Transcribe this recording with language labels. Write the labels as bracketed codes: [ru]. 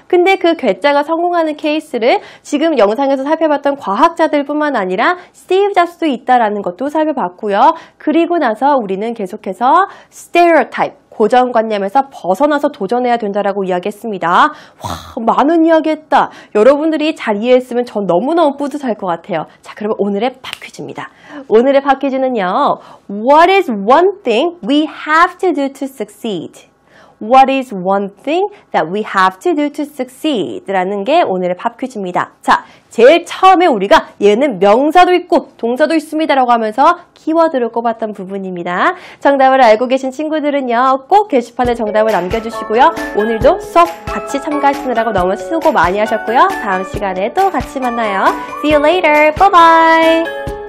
[ko] 근데 그 괴짜가 성공하는 케이스를 지금 영상에서 살펴봤던 과학자들 뿐만 아니라 스티브 잡스도 있다라는 것도 살펴봤고요. 그리고 나서 우리는 계속해서 stereotype, 고정관념에서 벗어나서 도전해야 된다라고 이야기했습니다. 와, 많은 이야기했다. 여러분들이 잘 이해했으면 전 너무너무 뿌듯할 것 같아요. 자, 그러면 오늘의 팝 퀴즈입니다. 오늘의 팝 퀴즈는요. [en] What is one thing we have to do to succeed? What is one thing that we have to do to succeed? [ko] 라는 게 오늘의 팝 퀴즈입니다. 자, 제일 처음에 우리가 얘는 명사도 있고 동사도 있습니다 라고 하면서 키워드를 꼽았던 부분입니다. 정답을 알고 계신 친구들은요, 꼭 게시판에 정답을 남겨주시고요. 오늘도 수업 같이 참가하시느라고 너무 수고 많이 하셨고요. 다음 시간에 또 같이 만나요. [en] See you later. Bye bye.